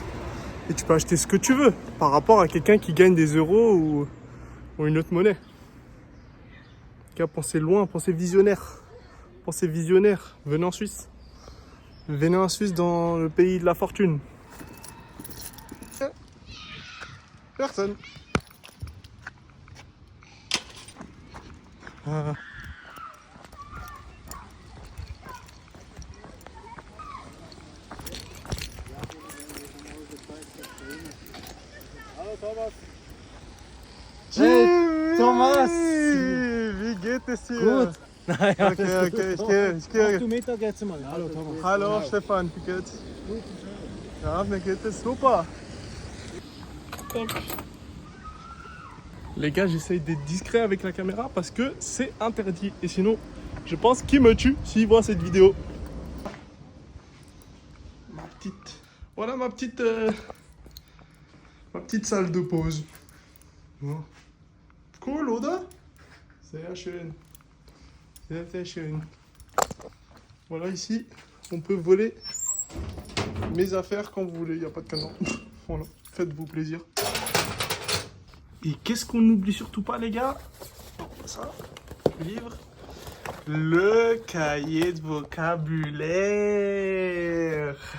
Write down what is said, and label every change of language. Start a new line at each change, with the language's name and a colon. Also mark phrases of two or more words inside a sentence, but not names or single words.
French: Et tu peux acheter ce que tu veux par rapport à quelqu'un qui gagne des euros ou une autre monnaie. Pensez loin, pensez visionnaire. Pensez visionnaire. Venez en Suisse. Venez en Suisse dans le pays de la fortune. Personne. Ah.
German: Hey, Thomas! Wie geht es dir? Gut. Okay. Mach du Mittag jetzt mal. Hallo Thomas. Hallo Stefan, wie geht's? Ja, mir geht es super.
French: Les gars, j'essaye d'être discret avec la caméra parce que c'est interdit. Et sinon, je pense qu'il me tue s'il voit cette vidéo. Voilà ma petite salle de pause.
German: Ja. Cool, oder? Sehr schön. Sehr schön.
French: Voilà, ici, on peut voler mes affaires quand vous voulez. Il n'y a pas de cadenas. Voilà, faites-vous plaisir. Et qu'est-ce qu'on n'oublie surtout pas, les gars? Ça, livre. Le cahier de vocabulaire.